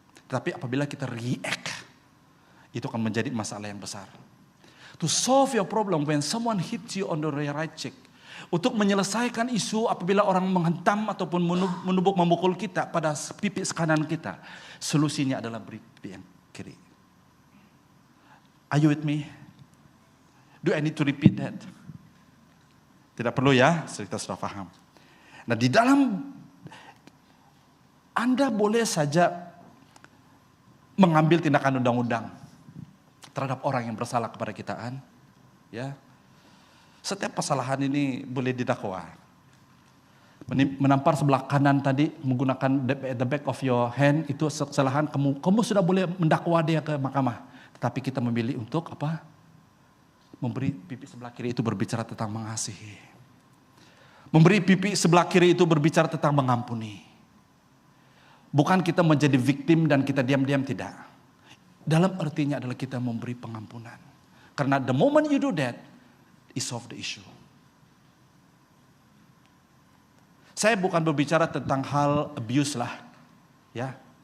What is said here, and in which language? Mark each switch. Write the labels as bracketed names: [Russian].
[Malay] Tapi apabila kita react, itu akan menjadi masalah yang besar. [English] To solve your problem when someone hits you on the right cheek. [Malay] Untuk menyelesaikan isu apabila orang menghentam ataupun memukul kita pada pipi kanan kita. Solusinya adalah beri pipi yang kiri. [English] Are you with me? Do I need to repeat that? [Malay] Tidak perlu, ya, kita sudah paham. Nah, di dalam Anda boleh saja mengambil tindakan undang-undang terhadap orang yang bersalah kepada kita, ya. Setiap kesalahan ini boleh didakwa. Menampar sebelah kanan tadi menggunakan [English] the back of your hand [Malay] itu kesalahan, kamu sudah boleh mendakwa dia ke mahkamah. Tetapi kita memilih untuk apa? Memberi pipi sebelah kiri itu berbicara tentang mengasihi. Memberi pipi sebelah kiri itu berbicara tentang mengampuni. Bukan kita menjadi victim dan kita diam-diam, tidak. Dalam artinya adalah kita memberi pengampunan. Karena [English] the moment you do that, it solve the issue. [Malay] Saya bukan berbicara tentang hal abuse lah, ya.